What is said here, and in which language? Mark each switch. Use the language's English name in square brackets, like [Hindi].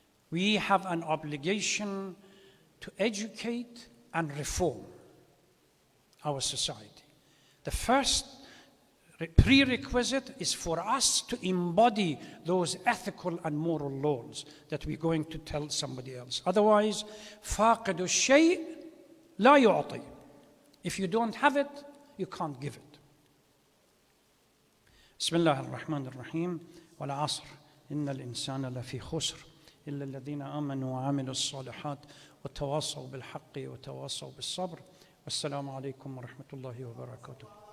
[English] We have an obligation to educate and reform our society. The first prerequisite is for us to embody those ethical and moral laws that we're going to tell somebody else. [Arabic] Otherwise, فاقد الشيء لا يعطي. [English] If you don't have it, you can't give it. [Arabic] بسم الله الرحمن الرحيم والعصر إن الإنسان لفي خسر إلا الذين آمنوا وعملوا الصالحات وتواصوا بالحق وتواصوا بالصبر والسلام عليكم ورحمة الله وبركاته.